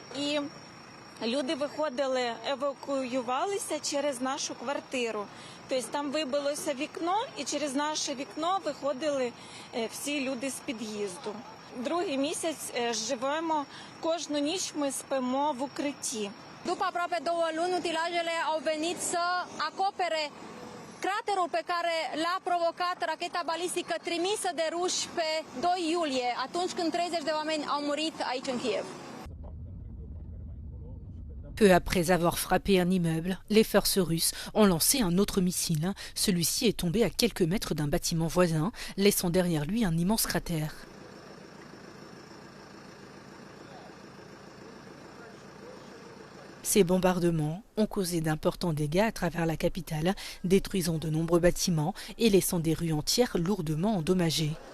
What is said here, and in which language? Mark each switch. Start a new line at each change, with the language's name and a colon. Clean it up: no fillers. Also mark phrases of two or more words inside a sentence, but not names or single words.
Ukrainian: І люди виходили, евакуювалися через нашу квартиру. Тобто там вибилося вікно, і через наше вікно виходили всі люди з під'їзду. Другий місяць живемо, кожну ніч ми спимо в укритті.
Romanian: După aproape 2 luni, utilajele au venit să acopere craterul pe care l-a provocat racheta balistică trimisă de ruși pe 2 iulie, atunci când 30 de oameni au murit aici în Kiev.
French: Peu après avoir frappé un immeuble, les forces russes ont lancé un autre missile. Celui-ci est tombé à quelques mètres d'un bâtiment voisin, laissant derrière lui un immense cratère. Ces bombardements ont causé d'importants dégâts à travers la capitale, détruisant de nombreux bâtiments et laissant des rues entières lourdement endommagées.